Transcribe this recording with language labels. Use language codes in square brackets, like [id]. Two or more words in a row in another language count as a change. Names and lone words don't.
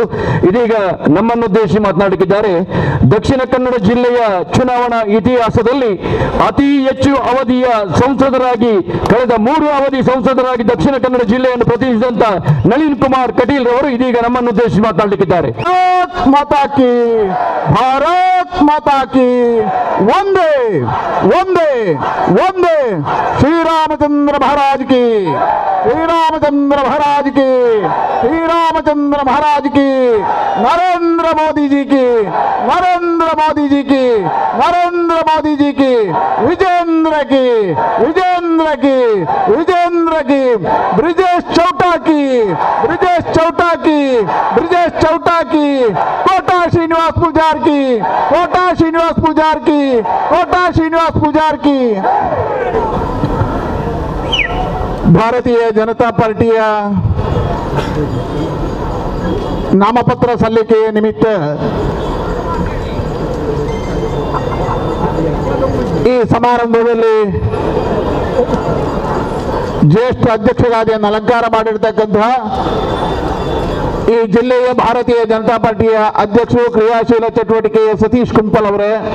[kn] ಇದೀಗ ನಮ್ಮನ್ನುದ್ದೇಶಿಸಿ ಮಾತನಾಡುತ್ತಿದ್ದಾರೆ. ದಕ್ಷಿಣ ಕನ್ನಡ ಜಿಲ್ಲೆಯ ಚುನಾವಣಾ ಇತಿಹಾಸದಲ್ಲಿ ಅತಿ ಹೆಚ್ಚು ಅವಧಿಯ ಸಂಸದರಾಗಿ, ಕಳೆದ 3 ಅವಧಿ ಸಂಸದರಾಗಿ ದಕ್ಷಿಣ ಕನ್ನಡ ಜಿಲ್ಲೆಯನ್ನು ಪ್ರತಿನಿಧಿಸಿದಂತ ನಳಿನ್ ಕುಮಾರ್ ಕಟೀಲ್ ಅವರು ಇದೀಗ ನಮ್ಮನ್ನುದ್ದೇಶಿಸಿ ಮಾತನಾಡಲಿಕ್ಕಿದ್ದಾರೆ. [hi] भारत माता की, भारत माता की, वंदे वंदे वंदे, श्रीरामचंद्र महाराज की, श्रीरामचंद्र महाराज की, श्रीरामचंद्र महाराज की, नरेंद्र मोदी जी की, नरेंद्र मोदी जी की, नरेंद्र मोदी जी की, विजेंद्र की, विजेंद्र की, विजेंद्र की, ब्रिजेश चौटा की, ब्रिजेश चौटा की, ब्रिजेश चौटा की, कोटा श्रीनिवास पुजार की, कोटा श्रीनिवास पुजार की, कोटा श्रीनिवास पुजार की. [kn] ಭಾರತೀಯ ಜನತಾ ಪಾರ್ಟಿಯ ನಾಮಪತ್ರ ಸಲ್ಲಿಕೆ ನಿಮಿತ್ತ ಈ ಸಮಾರಂಭದಲ್ಲಿ ಜ್ಯೇಷ್ಠ ಅಧ್ಯಕ್ಷರಾದಿಯನ್ನು ಅಲಂಕಾರ ಮಾಡಿರ್ತಕ್ಕಂತಹ ಈ ಜಿಲ್ಲೆಯ ಭಾರತೀಯ ಜನತಾ ಪಾರ್ಟಿಯ ಅಧ್ಯಕ್ಷರು, ಕ್ರಿಯಾಶೀಲ ಚಟುವಟಿಕೆಯ ಸತೀಶ್ ಕುಂಪಲ್ ಅವರೇ,